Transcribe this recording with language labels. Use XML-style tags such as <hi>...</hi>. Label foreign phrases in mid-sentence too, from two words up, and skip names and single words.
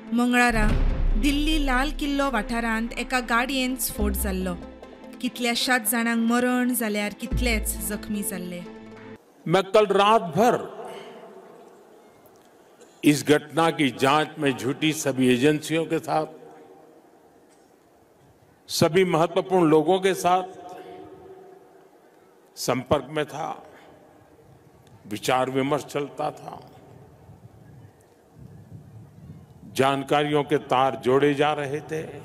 <kok>मंगळारा दिल्ली लाल किल्लो वाठारांत एका गाडयेंत स्फोट जाल्लो। कितल्याशाच जाणांक मरण जाल्यार कितलेच जखमी जाल्ले।</kok> <hi>मैं कल रात भर इस घटना की जांच में जुटी सभी एजेंसियों के साथ, सभी महत्वपूर्ण लोगों के साथ संपर्क में था, विचार विमर्श चलता था, जानकारियों के तार जोड़े जा रहे थे।</hi>